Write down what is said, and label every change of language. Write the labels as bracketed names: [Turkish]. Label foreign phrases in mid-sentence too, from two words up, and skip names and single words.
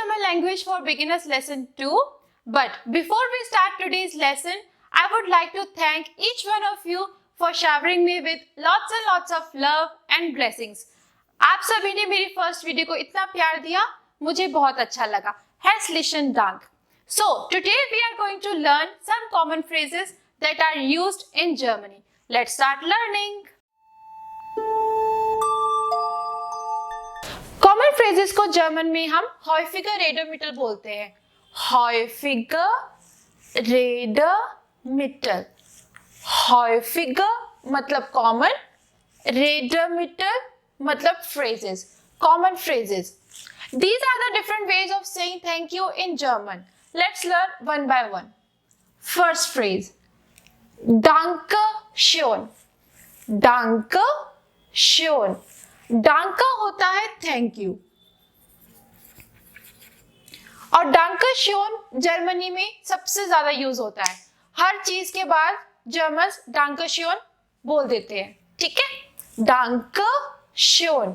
[English] Language for Beginners Lesson 2. But before we start today's lesson, I would like to thank each one of you for showering me with lots and lots of love and blessings. [Hindi] आप सभी ने मेरी [English] first video [Hindi] को इतना प्यार दिया, मुझे बहुत अच्छा लगा. [German] Herzlichen Dank. [English] So today we are going to learn some common phrases that are used in Germany. Let's start learning. common phrases [Hindi] को जर्मन में हम [German] häufiger Redemittel [Hindi] बोलते हैं. [German] häufiger Redemittel. [Hindi] häufiger मतलब कॉमन, Redemittel मतलब [English] phrases, common phrases. These are the different ways of saying thank you in German. Let's learn one by one. First phrase, [German] Danke schön. Danke schön. [Hindi] डांका होता है [English] thank you, [Hindi] और [German] Danke schön [Hindi] जर्मनी में सबसे ज्यादा यूज होता है. हर चीज के बाद जर्मन्स [German] Danke schön [Hindi] बोल देते हैं. ठीक है, [German] Danke schön.